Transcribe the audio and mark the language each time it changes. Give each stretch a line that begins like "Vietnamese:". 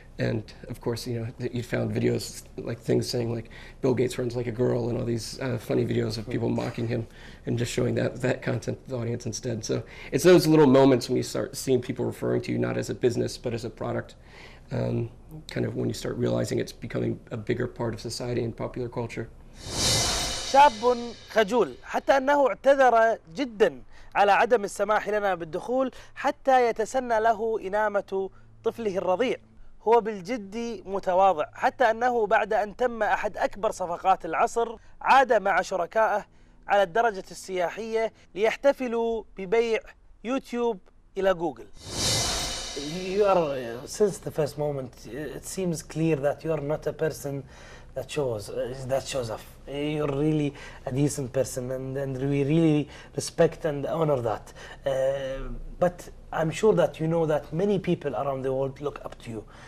English: And of course, you found videos like things saying like Bill Gates runs like a girl and all these funny videos of people mocking him and just showing that content to the audience instead. So it's those little moments when you start seeing people referring to you not as a business but as a product, kind of when you start realizing it's becoming a bigger part of society and popular culture.
Arabic: شاب خجول حتى أنه اعتذر جدا على عدم السماح لنا بالدخول حتى يتسنى له إنامة طفله الرضيع. هو بالجد متواضع حتى أنه بعد أن تم أحد أكبر صفقات العصر عاد مع شركائه على الدرجة السياحية ليحتفلوا ببيع يوتيوب إلى جوجل.
English: You are, since the first moment, it seems clear that you are not a person that shows off. You're really a decent person, and we really respect and honor that. But I'm sure that you know that many people around the world look up to you.